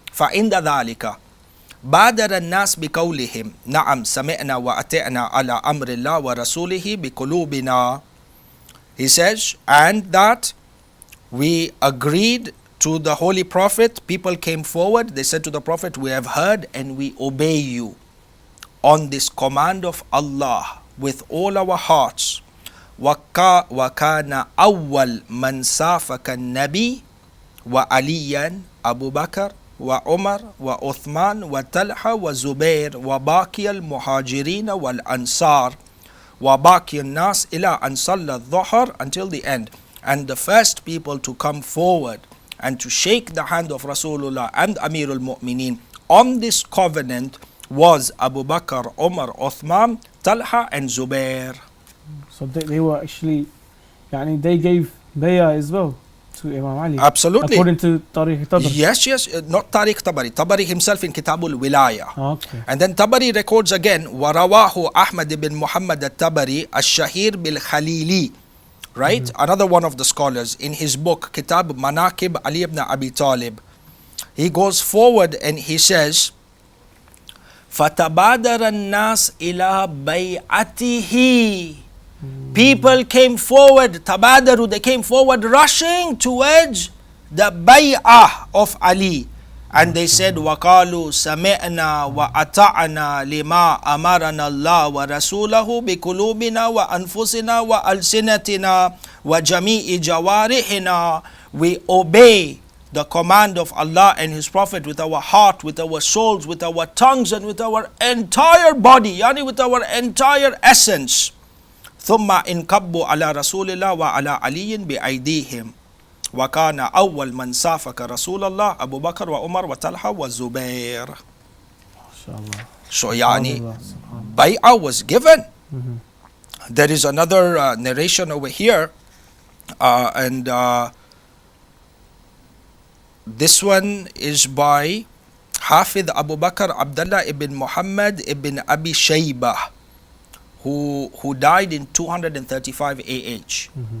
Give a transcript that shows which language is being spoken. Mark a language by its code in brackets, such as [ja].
[ar] فَعِنْدَ ذَلِكَ بَادَرَ النَّاسِ بِقَوْلِهِمْ نَعَمْ سَمِعْنَا وَأَطِعْنَا عَلَى أَمْرِ اللَّهِ وَرَسُولِهِ بِقُلُوبِنَا. [en] He says, and that we agreed to the Holy Prophet. People came forward, they said to the Prophet, we have heard and we obey you on this command of Allah with all our hearts. [ar] وَكَانَ أَوَّلْ مَنْ سَافَكَ النَّبِيِّ وَعَلِيًّا أَبُو بَكْرٍ وعمر وعثمان وطلحة وزبير وباقي المهاجرين والأنصار وباقي الناس إلى أن صلى الظهر, [en] until the end. And the first people to come forward and to shake the hand of Rasulullah and Amirul Mu'mineen on this covenant was Abu Bakr, Umar, Uthman, Talha and Zubair. So they were actually, they gave bay'ah as well to Imam Ali. Absolutely. According to Tariq Tabari. Yes, not Tariq Tabari. Tabari himself in Kitabul Wilaya. Okay. And then Tabari records again, وَرَوَاهُ Ahmad ibn Muhammad al-Tabari [ar] الشهير بالخليلي. [en] Right? Another one of the scholars in his book, Kitab Manaqib Ali ibn Abi Talib. He goes forward and he says, [ar] فَتَبَادَرَ النَّاسِ إِلَى بَيْعَتِهِ. [en] People came forward, tabadaru, they came forward rushing towards the bay'ah of Ali. And they said, [ar] وَقَالُوا سَمِعْنَا وَأَطَعْنَا لِمَا أَمَرَنَا اللَّهُ وَرَسُولَهُ بِقُلُوبِنَا وَأَنفُسِنَا وَأَلْسِنَتِنَا وَجَمِيعِ جَوَارِحِنَا. [en] We obey the command of Allah and His Prophet with our heart, with our souls, with our tongues and with our entire body, yani with our entire essence. [ar] ثم انكبوا على رسول الله وعلى علي بأيديهم وكان أول من سافك رسول الله أبو بكر وعمر وطلحة والزبير. [en] So yani bay'ah was given. There is another narration over here and this one is by Hafidh Abu Bakr Abdullah ibn Muhammad ibn Abi Shaybah, who died in 235 AH.